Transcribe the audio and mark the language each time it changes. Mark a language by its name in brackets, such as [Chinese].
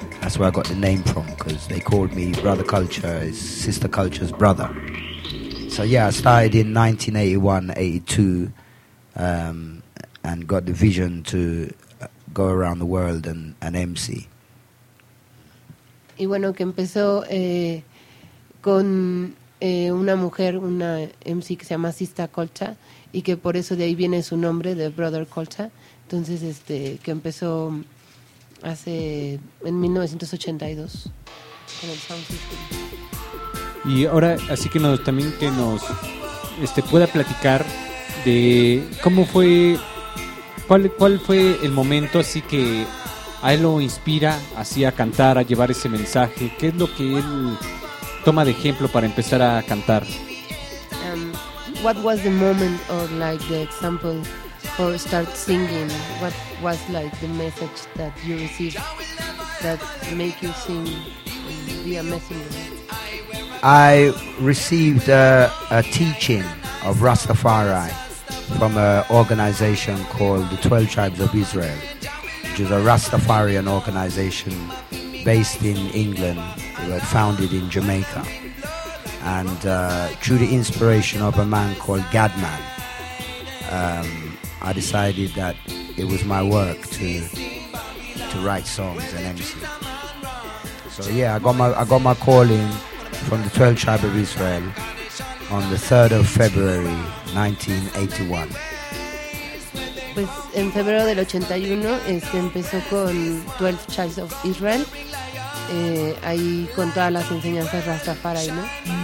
[English] That's where I got the name from, because they called me Brother Culture, is Sister Culture's brother. So yeah, I started in 1981-82 and got the vision to go around the world and MC. [Spanish] Y bueno, que empezó con una mujer, una MC que se llama Sister Culture, y que por eso de ahí viene su nombre, de Brother Culture. Entonces que empezó hace en 1982 con el sound. Y ahora así que nos también que nos pueda platicar de cómo fue, cuál fue el momento así que a él lo inspira así a cantar, a llevar ese mensaje? ¿Qué es lo que él toma de ejemplo para empezar a cantar? [English] What was the moment or like the example for start singing? What was like the message that you received that make you sing and be a messenger? I received a teaching of Rastafari from an organization called the 12 Tribes of Israel, which is a Rastafarian organization based in England, founded in Jamaica. And through the inspiration of a man called Gadman, I decided that it was my work to write songs and MC. So yeah, I got my calling from the 12 Tribe of Israel on the 3rd of February 1981. [Spanish] Pues en febrero del 81 empezó con 12 Tribes of Israel, ahí con todas las enseñanzas Rastafari, ¿no?